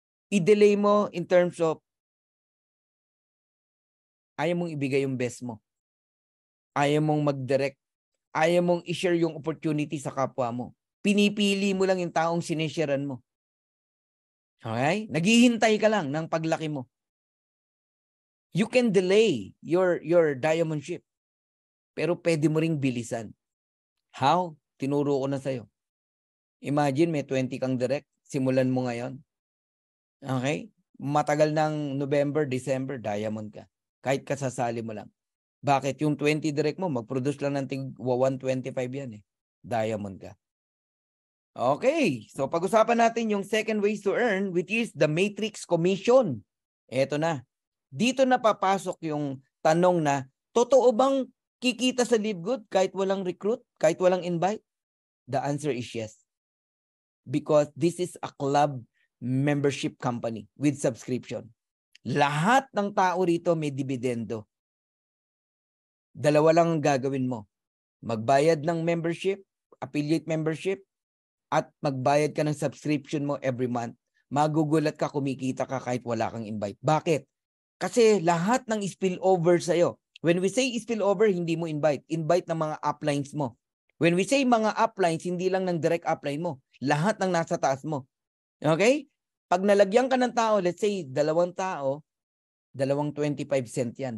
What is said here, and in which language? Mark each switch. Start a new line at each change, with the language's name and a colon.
Filipino: I-delay mo in terms of ayaw mong ibigay yung best mo. Ayaw mong mag-direct. Ayaw mong i-share yung opportunity sa kapwa mo. Pinipili mo lang yung taong sinisharean mo. Okay? Naghihintay ka lang ng paglaki mo.
English: You can delay your diamond ship.
Filipino: Pero pwede mo ring bilisan.
English: How?
Filipino: Tinuro ko na sa'yo. Imagine may 20 kang direct. Simulan mo ngayon. Okay? Matagal ng November, December, diamond ka. Kahit kasasali mo lang. Bakit? Yung 20 direct mo, mag-produce lang ng 125 yan eh. Diamond ka. Okay.
English: So
Filipino: pag-usapan natin yung
English: second ways to earn, which is the matrix commission.
Filipino: Eto na. Dito na papasok yung tanong na, totoo bang kikita sa Live Good kahit walang recruit, kahit walang invite?
English: The answer is yes. Because this is a club membership company with subscription.
Filipino: Lahat ng tao rito may dividendo. Dalawa lang ang gagawin mo. Magbayad ng membership, affiliate membership, at magbayad ka ng subscription mo
English: every month.
Filipino: Magugulat ka, kumikita ka kahit wala kang invite. Bakit? Kasi lahat ng spillover sa'yo.
English: When we say spillover,
Filipino: hindi mo invite. Invite ng mga uplines mo.
English: When we say
Filipino: mga uplines, hindi lang ng direct upline mo. Lahat ng nasa taas mo. Okay? Pag nalagyan ka ng tao,
English: let's say,
Filipino: 2 tao, 25 cent yan.